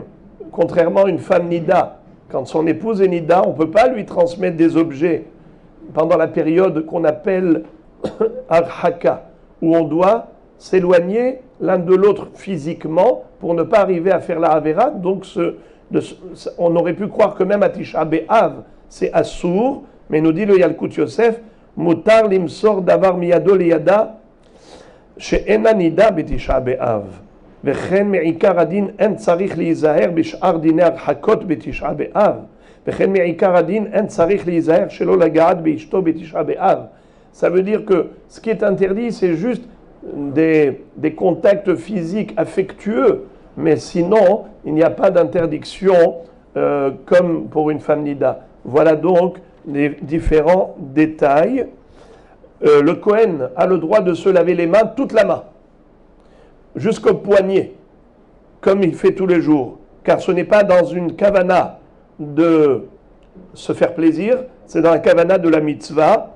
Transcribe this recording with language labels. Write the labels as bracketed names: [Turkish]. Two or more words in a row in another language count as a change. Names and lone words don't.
[French] Contrairement à une femme nida, quand son épouse est nida, on ne peut pas lui transmettre des objets pendant la période qu'on appelle arhaka, où on doit s'éloigner l'un de l'autre physiquement pour ne pas arriver à faire la avera. Donc on aurait pu croire que même à Tisha B'Av, c'est assour, mais nous dit le Yalkut Yosef, [Hebrew] מותר למסור דבר מידו לידה שאינה נדה בתשעה באב. וכן מעיקר הדין אין צריך להיזהר בשאר דיני הרחקות בתשעה באב, וכן מעיקר הדין אין צריך להיזהר שלא לגעת באשתו בתשעה באב. [French] Ça veut dire que ce qui est interdit, c'est juste des contacts physiques affectueux, mais sinon, il n'y a pas d'interdiction comme pour une femme nida. Voilà donc les différents détails. Le Kohen a le droit de se laver les mains, toute la main, jusqu'au poignet, comme il fait tous les jours, car ce n'est pas dans une kavana de se faire plaisir, c'est dans la kavana de la mitzvah.